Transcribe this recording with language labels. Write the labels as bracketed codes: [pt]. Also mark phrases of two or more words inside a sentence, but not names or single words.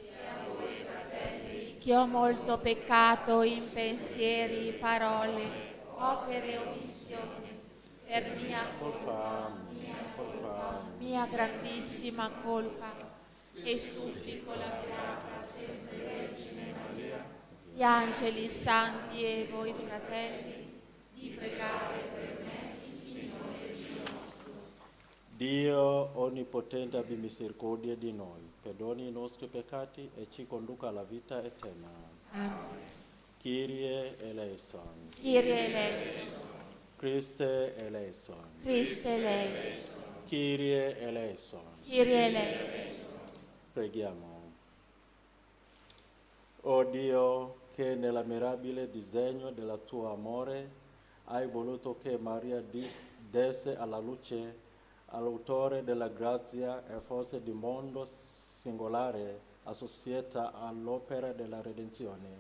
[it] Che ho molto peccato in pensieri, parole, opere e omissioni, per mia mia grandissima colpa, e supplico la Beata sempre Vergine Maria, gli angeli santi e voi fratelli, di pregare per me, il Signore Dio nostro. Dio Onnipotente abbia misericordia di noi. perdoni i nostri peccati e ci conduca alla vita eterna. Amen. [el] Κύριε ἐλέησον, Κύριε ἐλέησον, Χριστὲ ἐλέησον, Χριστὲ ἐλέησον, Κύριε ἐλέησον. Κύριε ἐλέησον. [it] Preghiamo. O Dio, che nella mirabile disegno del tuo amore hai voluto che Maria desse alla luce all'autore della grazia e fosse di mondo singolare associata all'opera della redenzione.